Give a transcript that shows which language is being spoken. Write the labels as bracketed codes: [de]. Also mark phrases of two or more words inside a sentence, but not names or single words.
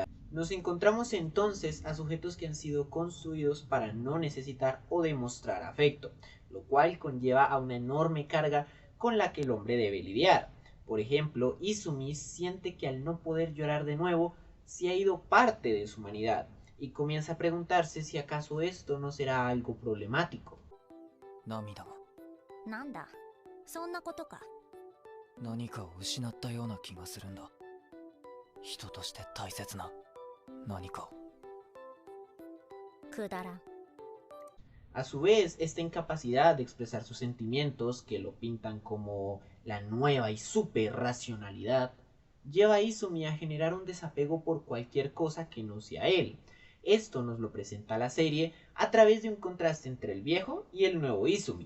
[es] Nos encontramos entonces a sujetos que han sido construidos para no necesitar o demostrar afecto, lo cual conlleva a una enorme carga con la que el hombre debe lidiar. Por ejemplo, Izumi siente que al no poder llorar de nuevo, se ha ido parte de su humanidad, y comienza a preguntarse si acaso esto no será algo problemático. [ja] 涙がなんだそんなことか。何かを失ったような気がするんだ。人として大切な何かを。くだらん。 [es] A su vez, esta incapacidad de expresar sus sentimientos, que lo pintan como la nueva y super racionalidad, lleva a Izumi a generar un desapego por cualquier cosa que no sea él. Esto nos lo presenta la serie a través de un contraste entre el viejo y el nuevo Izumi.